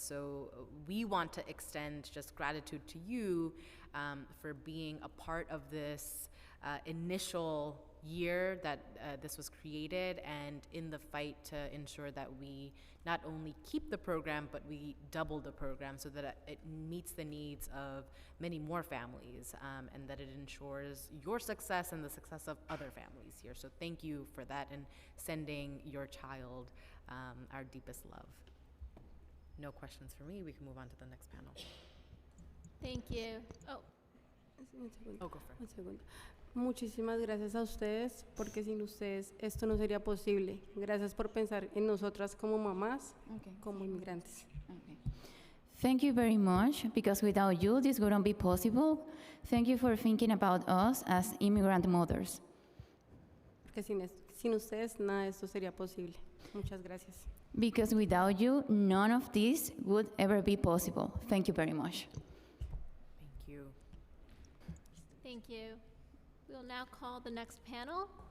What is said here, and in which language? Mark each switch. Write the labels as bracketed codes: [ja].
[en] So we want to extend just gratitude to you for being a part of this initial year that this was created, and in the fight to ensure that we not only keep the program, but we double the program so that it meets the needs of many more families, and that it ensures your success and the success of other families here. So thank you for that, and sending your child our deepest love. No questions for me. We can move on to the next panel. Thank you. [es] Un segundo. [en] Oh, go for it. [es] Un segundo. Muchísimas gracias a ustedes, porque sin ustedes esto no sería posible. Gracias por pensar en nosotras como mamás, como inmigrantes. [en] Okay. Thank you very much, because without you, this wouldn't be possible. Thank you for thinking about us as immigrant mothers. [es] Porque sin ustedes nada de esto sería posible. Muchas gracias. [en] Because without you, none of this would ever be possible. Thank you very much. Thank you. Thank you. We'll now call the next panel.